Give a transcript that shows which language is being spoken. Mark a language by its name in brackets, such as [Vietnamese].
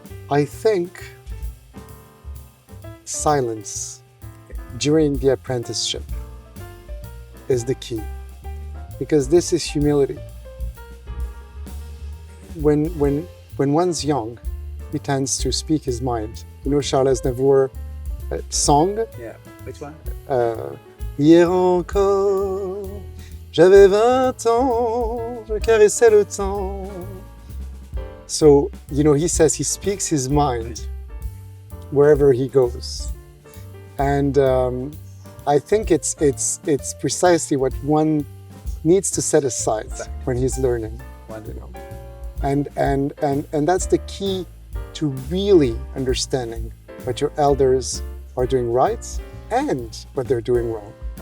[English] I think silence during the apprenticeship is the key, because this is humility. When one's young, he tends to speak his mind. Charles Aznavour song. Yeah. Which one? [French] Hier encore, j'avais 20 ans, je caressais le temps. [English] So, he says he speaks his mind wherever he goes. And I think it's precisely what one needs to set aside when he's learning. And that's the key to really understanding what your elders are doing right and what they're doing wrong.